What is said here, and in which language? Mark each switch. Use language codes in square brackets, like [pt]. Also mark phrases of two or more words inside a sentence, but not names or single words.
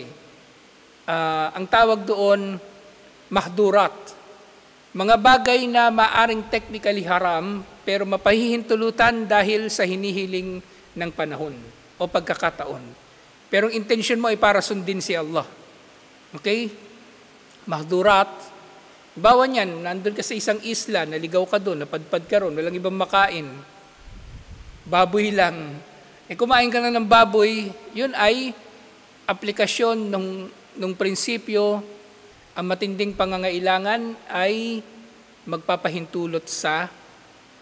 [tl] Ang tawag doon, mahdurat. Mga bagay na maaring technically haram, pero mapahihintulutan dahil sa hinihiling ng panahon o pagkakataon. Pero ang intention mo ay para sundin si Allah. Okay? Mahdurat. Bawa niyan, nandun ka sa isang isla, naligaw ka doon, napadpad ka ron, walang ibang makain. Baboy lang. Kumain ka na ng baboy, yun ay aplikasyon nung prinsipyo, ang matinding pangangailangan ay magpapahintulot sa haram.